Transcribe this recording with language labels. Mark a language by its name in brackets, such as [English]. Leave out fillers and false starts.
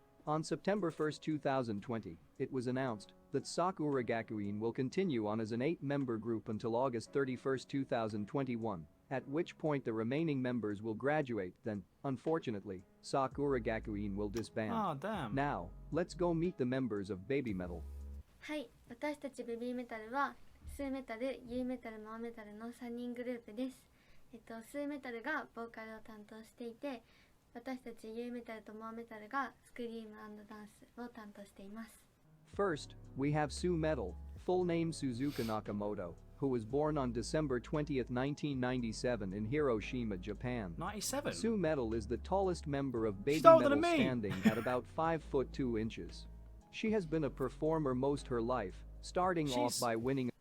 [English] On September 1, 2020, it was announced that Sakura Gakuin will continue on as an 8-member group until August 31, 2021, at which point the remaining members will graduate. Then, unfortunately, Sakura Gakuin will disband. Oh, damn. Now, let's go meet the members of Baby Metal. [Japanese] はい、私たちベビーメタルはスーメタル、ユーメタル、モアメタルの3人グループです。スーメタルがボーカルを担当していて、私たちユーメタルとモアメタルがスクリーム&ダンスを担当しています。 [English] First, we have Su Metal, full name Suzuka Nakamoto, who was born on December 20, 1997 in Hiroshima, Japan. 97? Su Metal is the tallest member of Baby She's older Metal than me. standing at about 5 foot 2 inches. She has been a performer most her life, starting off by winning.